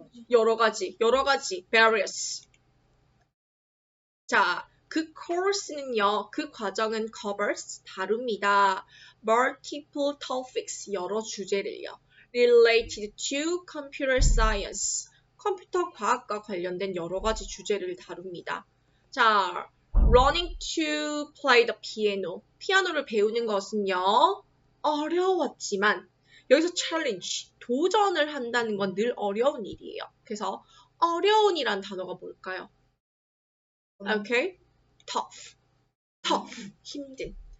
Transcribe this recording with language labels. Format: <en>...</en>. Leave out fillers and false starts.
<ko>여러 가지, various. 자, 그 course는요, 그 과정은 covers, 다룹니다.</ko> <en>multiple topics,</en> <ko>여러 주제를요.</ko> <en>related to computer science,</en> <ko>컴퓨터 과학과 관련된 여러 가지 주제를 다룹니다. 자,</ko> <en>learning to play the piano.</en> <ko>피아노를 배우는 것은요, 어려웠지만, 여기서 challenge, 도전을 한다는 건 늘 어려운 일이에요. 그래서 어려운이란 단어가 뭘까요? 오케이? tough, 힘든.</ko>